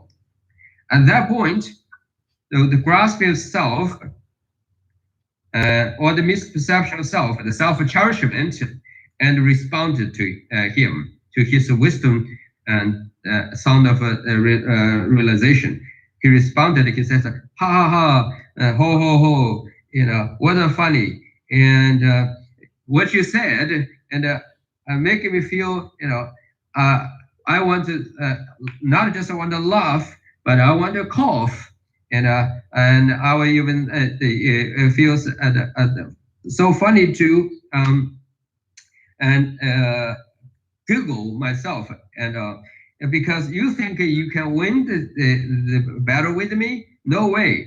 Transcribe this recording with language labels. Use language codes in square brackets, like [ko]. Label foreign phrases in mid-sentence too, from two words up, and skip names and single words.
[en] At that point, the grasping of self, or the misperception of self, the self-cherishment, and responded to him, to his wisdom and sound of realization. He responded, he says, ha ha ha, ho ho ho, what a funny. And what you said, and making me feel, I want to, not just I want to laugh, but I want to cough. and I will even feels so funny to and Google myself, and because you think you can win the battle with me, no way.